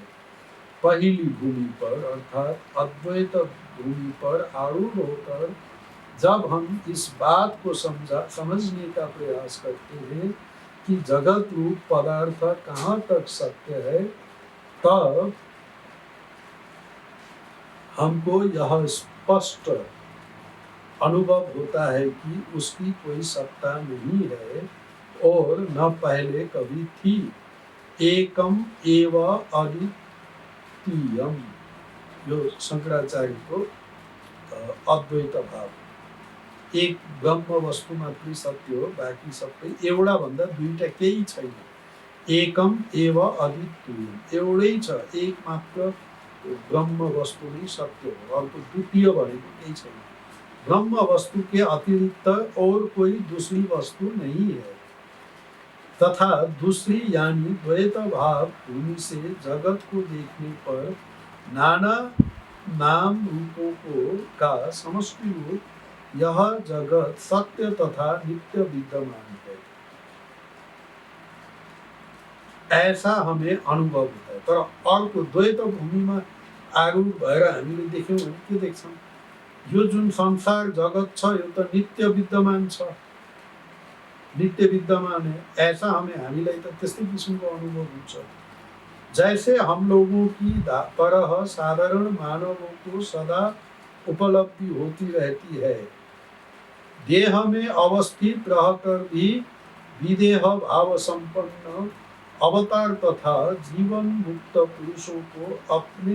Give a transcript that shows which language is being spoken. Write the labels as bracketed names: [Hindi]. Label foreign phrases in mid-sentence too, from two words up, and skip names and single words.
[Hindi] पहली भूमि पर अर्थात अद्वैत भूमि पर आरूढ़ होकर जब हम इस बात को समझने का प्रयास करते हैं कि जगत रूप पदार्थ कहाँ तक सत्य है, तब हमको यह स्पष्ट अनुभव होता है कि उसकी कोई सत्ता नहीं है और न पहले कभी थी। [Sanskrit] एकम एव अद्वितीयम, [Nepali] यो शंकराचार्य को अद्वैत भाव, एक ब्रह्म वस्तु मात्रै सत्य हो, बाँकी सबै एउटा भन्दा दुईटा केही छैन। [Sanskrit] एकम एव अद्वितीयम, [Nepali] एउटै छ, एक मात्र ब्रह्म वस्तु नै सत्य हो, अर्को द्वितीय भनेको केही छैन। [Hindi] ब्रह्म वस्तु के अतिरिक्त और कोई दूसरी वस्तु नहीं है तथा दूसरी यानी द्वैत भाव भूमि से जगत को देखने पर नाना नाम रूपों का समष्टि रूप यह जगत सत्य तथा नित्य विद्यमान है, ऐसा हमें अनुभव होता है। [Nepali] तर अर्को द्वैत भूमिमा आरूढ भएर हामीले देख्यौँ भने के देख्छौँ, यो जुन संसार जगत छ यो त नित्य विद्यमान छ, [Hindi] नित्य विद्यमान है, ऐसा [Nepali] हामीलाई त त्यस्तै किसिमको अनुभव हुन्छ। [Hindi] जैसे हम लोगों की तरह साधारण मानवों को सदा उपलब्धि होती रहती है, देह में अवस्थित रहकर भी विदेह भाव संपन्न अवतार तथा जीवन मुक्त पुरुषों को अपने